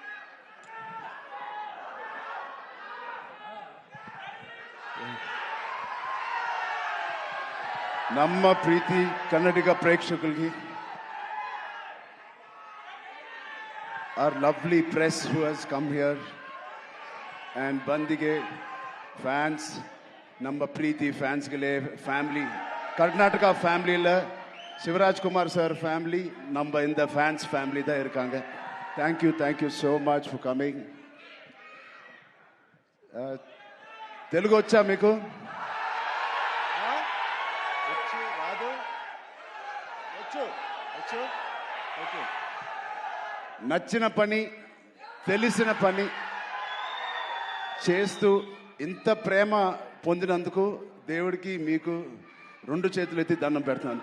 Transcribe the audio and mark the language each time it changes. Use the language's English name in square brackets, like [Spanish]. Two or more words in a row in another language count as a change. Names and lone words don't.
[Kannada] ನಮ್ಮ ಪ್ರೀತಿ ಕನ್ನಡಿಗ ಪ್ರೇಕ್ಷಕರಿಗೆ, [English] our lovely press who has come here, and [Kannada] ಬಂದಿಗೆ fans, ನಮ್ಮ ಪ್ರೀತಿ ಫ್ಯಾನ್ಸ್ಗಳೇ, ಫ್ಯಾಮಿಲಿ [Tamil] கர்நாடகா ஃபேமிலியில் சிவராஜ்குமார் சார் ஃபேமிலி நம்ம இந்த ஃபேன்ஸ் ஃபேமிலி தான் இருக்காங்க. [English] Thank you so much for coming. [Telugu] తెలుగు వచ్చా మీకు? నచ్చిన పని, తెలిసిన పని చేస్తూ ఇంత ప్రేమ పొందినందుకు దేవుడికి మీకు రెండు చేతులు ఎత్తి దండం పెడుతున్నాను.